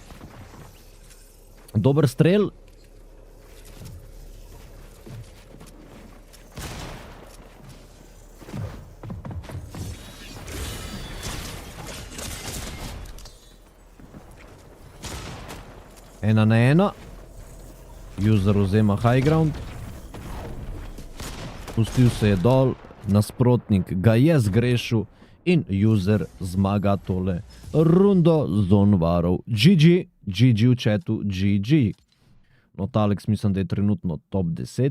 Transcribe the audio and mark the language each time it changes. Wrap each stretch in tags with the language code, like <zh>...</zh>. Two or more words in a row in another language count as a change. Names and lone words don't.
<sl>Dober strel. Ena na ena. User vzema</sl> <en>high ground.</en> <sl>Pustil se je dol. Nasprotnik ga je zgrešil. In user zmaga tole rundo zonvarov. GG. GG v chatu. GG. Not Aleks mislim, da je trenutno top 10.</sl>